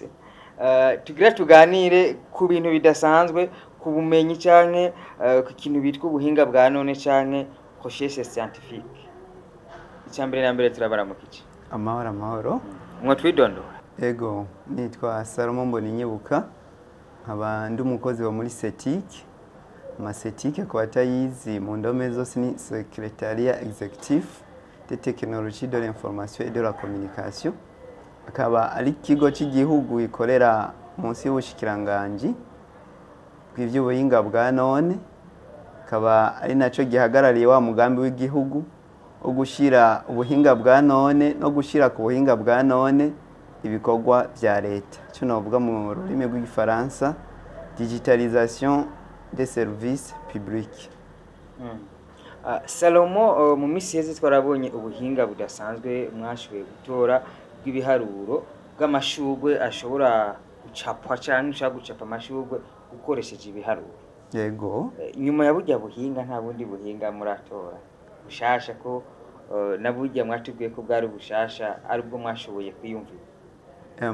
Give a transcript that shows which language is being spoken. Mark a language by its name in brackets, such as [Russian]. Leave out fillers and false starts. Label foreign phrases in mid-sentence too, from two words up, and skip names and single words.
[Rundi] Tugira tuganire ku bintu bidasanzwe, ku bumenyi canke ku kintu bitwa ubuhinga bwa none canke [French] recherche scientifique. [Rundi] Icyambere na mbere turabaramukiye. Amahoro. Mwo twidondora. Ego nitwa Salomo Mboninyibuka, nkaba ndi umukozi wa muri CETIC. CETIC kwa tayizi mu ndome zose ni Secrétariat Exécutif de Technologie de l'Information et de la Communication. Akaba ari kigo cy'igihugu ikorera munsi y'ubushikiranganji bw'ivy'ubuhinga bwa none. Akaba ari naco gihagarariye wa mugambi w'igihugu wo gushira ubuhinga bwa none no gushira ku buhinga bwa none ibikorwa vya leta. Cyo novuga mu rurimi rw'igifaransa [French] digitalisation des services publics. [Rundi] Salomo, mu misi heze twarabonye ubuhinga budasanzwe mwashoboye gutora bw'ibiharuro bw'amashugwe ashobora gucapwa cyangwa ushaka gucapa amashugwe ukoresheje ibiharuro. Yego. Nyuma ya burya buhinga nta bundi buhinga muratora bushasha ko na burya mwatubwiye ko bwari bushasha ari bwo mwashoboye kwiyumvira?